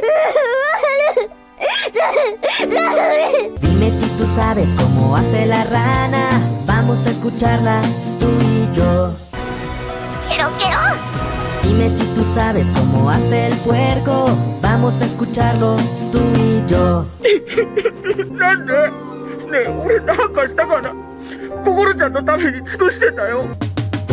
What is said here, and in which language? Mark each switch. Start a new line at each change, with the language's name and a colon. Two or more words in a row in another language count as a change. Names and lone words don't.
Spanish: Dime si tú sabes cómo hace la rana. Vamos a escucharla tú y yo. Dime si tú sabes cómo hace el puerco. Vamos a escucharlo tú y yo.
Japanese: なんでねえ俺なんかしたかな。心ちゃんのために尽くしてたよ。